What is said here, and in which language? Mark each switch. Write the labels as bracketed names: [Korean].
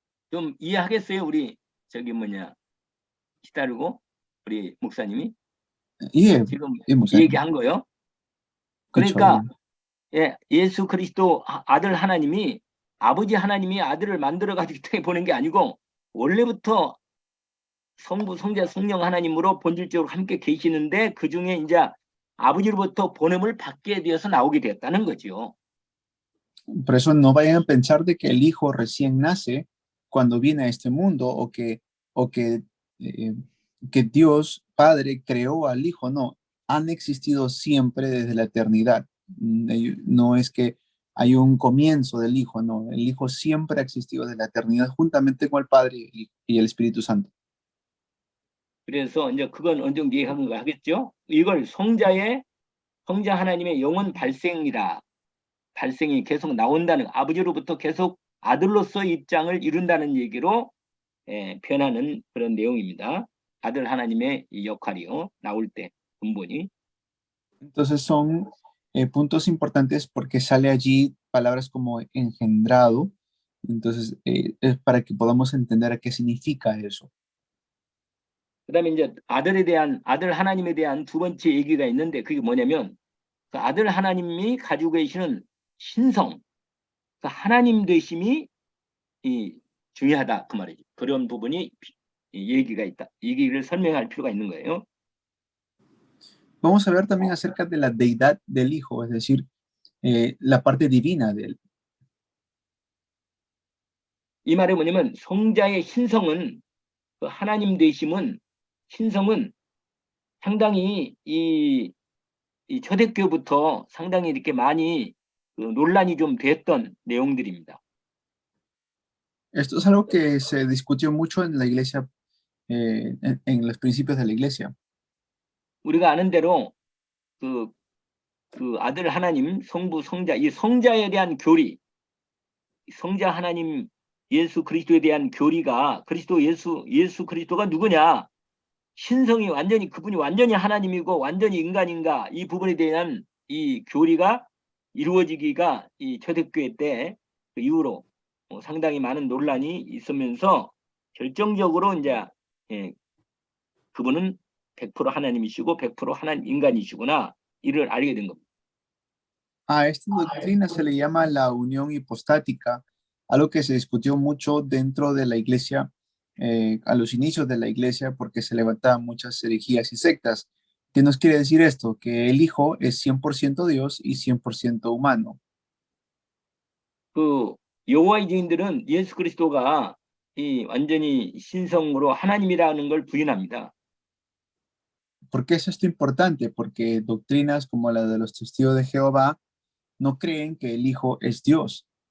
[Korean] 좀 이해하겠어요? 우리 저기 뭐냐 기다리고 우리 목사님이 예, 지금 예, 목사님. 얘기한 거요. 그쵸, 예. 그러니까 예, 예수 그리스도 아들 하나님이 아버지 하나님이 아들을 만들어 가지고 땅에 보낸 게 아니고 원래부터 성부, 성자, 성령 하나님으로 본질적으로 함께 계시는데 그 중에 이제 아버지로부터 보냄을 받게 되어서 나오게 되었다는 거죠. [Spanish] Por eso no vayan a pensar de que el hijo recién nace cuando viene a este mundo o eh, que Dios Padre creó al hijo. No, han existido siempre desde la eternidad. No es que hay un comienzo del hijo, no. El hijo siempre ha existido desde la eternidad juntamente con el Padre y el Espíritu Santo. [Korean] 그래서 이제 그건 어느 정도 이해한 거 하겠죠? 이걸 성자 하나님의 영원 발생이라 발생이 계속 나온다는 아버지로부터 계속 아들로서 입장을 이룬다는 얘기로 변하는 그런 내용입니다. 아들 하나님의 이 역할이요. 나올 때 근본이. [Spanish] Entonces son puntos importantes porque sale allí palabras como engendrado. Entonces es para que podamos entender a qué significa eso. [Korean] 그다음에 이제 아들 하나님에 대한 두 번째 얘기가 있는데 그게 뭐냐면 그 아들 하나님이 가지고 계시는 신성, 그 하나님 되심이 이 중요하다 그 말이죠. 그런 부분이 얘기가 있다. 이 얘기를 설명할 필요가 있는 거예요. [Spanish] Vamos a ver también acerca de la deidad del Hijo, es decir, la parte divina de él. [Korean] 이 말이 뭐냐면 성자의 신성은 그 하나님 되심은 신성은 상당히 이 초대교부터 상당히 이렇게 많이 그 논란이 좀 됐던 내용들입니다. [Spanish] Esto es algo que se discutió mucho en la iglesia, en los principios de la iglesia. [Korean] 우리가 아는 대로 그 아들 하나님, 성부, 성자, 이 성자에 대한 교리, 성자 하나님 예수 그리스도에 대한 교리가 예수 그리스도가 누구냐? 신성이 완전히 그분이 완전히 하나님이고 완전히 인간인가 이 부분에 대한 이 교리가 이루어지기가 이 초대교회 때 그 이후로 상당히 많은 논란이 있으면서 결정적으로 이제 그분은 100% 하나님이시고 100% 하나님 인간이시구나 이를 알게 된 겁니다. [Spanish] A esta doctrina se le llama la unión hipostática, algo que se discutió mucho dentro de la iglesia, a los inicios de la iglesia, porque se levantaban muchas herejías y sectas. ¿Qué nos quiere decir esto? Que el Hijo es 100% Dios y 100% humano. [Korean] 그 여호와의 증인들은 예수 그리스도가 이 완전히 신성으로 하나님이라는 걸 부인합니다. [Spanish] ¿Por qué es esto importante? Porque doctrinas como la de los testigos de Jehová no creen que el Hijo es Dios.